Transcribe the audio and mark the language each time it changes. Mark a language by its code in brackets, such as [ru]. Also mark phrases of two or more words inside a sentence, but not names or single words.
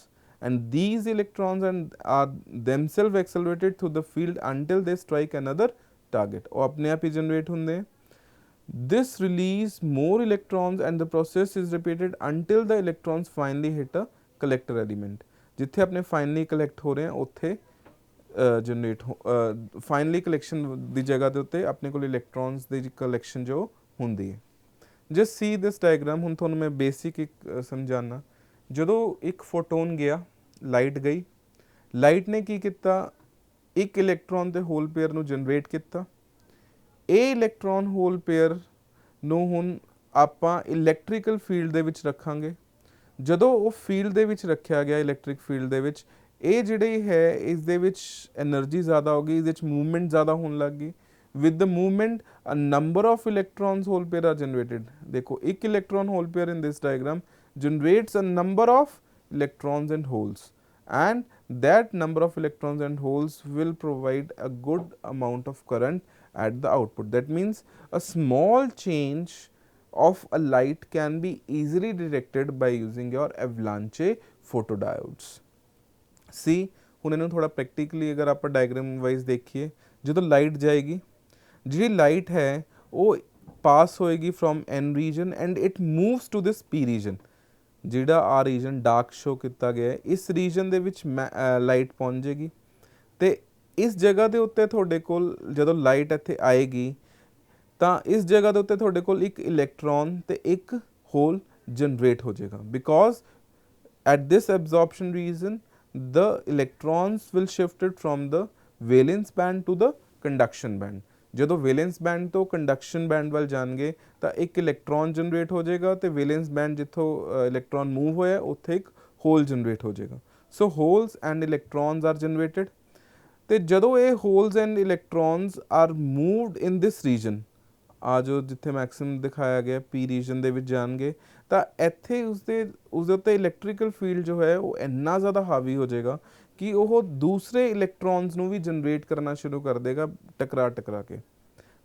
[en] And these electrons are themselves accelerated through the field until they strike another target. [pa] ਉਹ ਆਪਣੇ ਆਪ ਹੀ generate ਹੁੰਦੇ हैं. [en] This release more electrons and the process is repeated until the electrons finally hit a collector element. [pa] ਜਿੱਥੇ ਆਪਣੇ [en] finally collect [pa] ਹੋ ਰਹੇ हैं ਉੱਥੇ [en] generate finally collection [pa] ਦੀ ਜਗ੍ਹਾ ਦੇ ਉੱਤੇ ਆਪਣੇ ਕੋਲ electrons ਦੀ collection ਜੋ ਹੁੰਦੀ ਹੈ. [en] Just see this diagram. [pa] ਹੁਣ ਤੁਹਾਨੂੰ ਮੈਂ basic ਇੱਕ ਸਮਝਾਉਣਾ. ਜਦੋਂ ਇੱਕ ਫੋਟੋਨ ਗਿਆ ਲਾਈਟ ਗਈ, ਲਾਈਟ ਨੇ ਕੀ ਕੀਤਾ ਇੱਕ ਇਲੈਕਟ੍ਰੋਨ ਤੇ [en] hole pair [pa] ਨੂੰ ਜਨਰੇਟ ਕੀਤਾ. ਇਹ [en] electron hole pair [pa] ਨੂੰ ਹੁਣ ਆਪਾਂ [en] electrical field [pa] ਦੇ ਵਿੱਚ ਰੱਖਾਂਗੇ. ਜਦੋਂ ਉਹ ਫੀਲਡ ਦੇ ਵਿੱਚ ਰੱਖਿਆ ਗਿਆ [en] electric field [pa] ਦੇ ਵਿੱਚ ਇਹ ਜਿਹੜੀ ਹੈ ਇਸ ਦੇ ਵਿੱਚ ਐਨਰਜੀ ਜ਼ਿਆਦਾ ਹੋ ਗਈ, ਇਹਦੇ ਵਿੱਚ ਮੂਵਮੈਂਟ ਜ਼ਿਆਦਾ ਹੋਣ ਲੱਗ ਗਈ. [en] with the movement a number of electrons hole pair are generated. देखो एक electron hole pair in this diagram generates a number of electrons and holes and that number of electrons and holes will provide a good amount of current at the output. That means a small change of a light can be easily detected by using your avalanche photodiodes. [pa] See ਹੁਣ ਇਹਨੂੰ ਥੋੜਾ ਪ੍ਰੈਕਟੀਕਲੀ ਅਗਰ ਆਪਾਂ [en] diagram wise [pa] ਦੇਖੀਏ, ਜਦੋਂ ਲਾਈਟ ਜਾਏਗੀ ਜਿਹੜੀ ਲਾਈਟ ਹੈ ਉਹ ਪਾਸ ਹੋਏਗੀ [en] from N region and it moves to this P region. [pa] ਜਿਹੜਾ ਆ [en] region dark show [pa] ਕੀਤਾ ਗਿਆ ਹੈ ਇਸ ਰੀਜਨ ਦੇ ਵਿੱਚ ਲਾਈਟ ਪਹੁੰਚ ਜਾਏਗੀ ਅਤੇ ਇਸ ਜਗ੍ਹਾ ਦੇ ਉੱਤੇ ਤੁਹਾਡੇ ਕੋਲ ਜਦੋਂ ਲਾਈਟ ਇੱਥੇ ਆਏਗੀ ਤਾਂ ਇਸ ਜਗ੍ਹਾ ਦੇ ਉੱਤੇ ਤੁਹਾਡੇ ਕੋਲ ਇੱਕ ਇਲੈਕਟ੍ਰੋਨ ਅਤੇ ਇੱਕ ਹੋਲ ਜਨਰੇਟ ਹੋ ਜਾਏਗਾ. [en] because at this absorption region the electrons will shifted from the valence band to the conduction band. [pa] ਜਦੋਂ [en] valence band [pa] ਤੋਂ [en] conduction band [pa] ਵੱਲ ਜਾਣਗੇ ਤਾਂ ਇੱਕ ਇਲੈਕਟ੍ਰੋਨ ਜਨਰੇਟ ਹੋ ਜਾਏਗਾ ਤੇ [en] valence band [pa] ਜਿੱਥੋਂ ਇਲੈਕਟ੍ਰੋਨ ਮੂਵ ਹੋਇਆ ਉੱਥੇ ਇੱਕ ਹੋਲ ਜਨਰੇਟ ਹੋ ਜਾਏਗਾ. [en] so holes and electrons are generated [pa] ਤੇ ਜਦੋਂ ਇਹ [en] holes and electrons are moved in this region, [pa] ਆ ਜੋ ਜਿੱਥੇ ਮੈਕਸਿਮਮ ਦਿਖਾਇਆ ਗਿਆ [en] P region [pa] ਦੇ ਵਿੱਚ ਜਾਣਗੇ ਤਾਂ ਇੱਥੇ ਉਸਦੇ ਉੱਤੇ [en] electrical field [pa] ਜੋ ਹੈ ਉਹ ਇੰਨਾ ਜ਼ਿਆਦਾ ਹਾਵੀ ਹੋ ਜਾਏਗਾ ਕਿ ਉਹ ਦੂਸਰੇ ਇਲੈਕਟ੍ਰੋਨਸ ਨੂੰ ਵੀ ਜਨਰੇਟ ਕਰਨਾ ਸ਼ੁਰੂ ਕਰ ਦੇਗਾ ਟਕਰਾ ਕੇ.